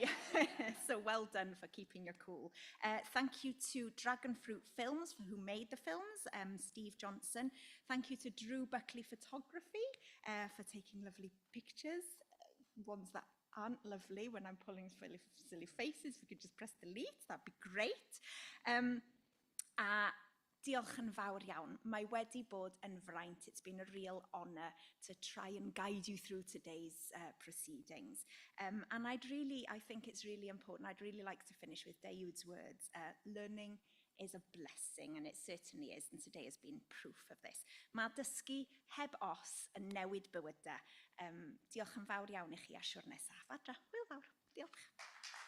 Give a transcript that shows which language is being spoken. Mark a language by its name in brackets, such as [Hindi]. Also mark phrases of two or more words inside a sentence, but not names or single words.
[English] So well done for keeping your cool. Thank you to Dragon Fruit Films, who made the films, Steve Johnson. Thank you to Drew Buckley Photography for taking lovely pictures, ones that aren't lovely when I'm pulling silly faces. If you could just press delete, that'd be great. [Welsh] Diolch yn fawr iawn. Mae wedi bod yn fraint. [English] It's been a real honour to try and guide you through today's proceedings. And I think it's really important. I'd really like to finish with Daewd's words. Learning is a blessing, and it certainly is, and today has been proof of this. [Welsh] Mae dysgu heb os yn newid bywydau. Diolch yn fawr iawn I chi a siwr nesaf. Adra, hwyl fawr. Diolch.